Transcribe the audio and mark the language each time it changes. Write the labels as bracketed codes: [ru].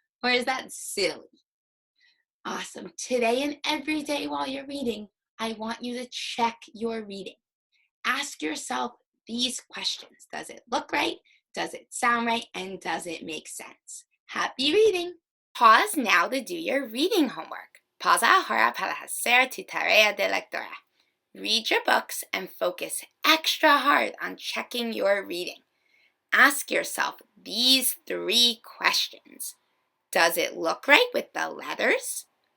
[en] Or is that silly? Awesome. Today and every day while you're reading, I want you to check your reading. Ask yourself these questions. Does it look right? Does it sound right? And does it make sense? Happy reading! Pause now to do your reading homework. [es] Pausa ahora para hacer tu tarea de lectura. [en] Read your books and focus extra hard on checking your reading. Ask yourself these 3 questions. Does it look right with the letters?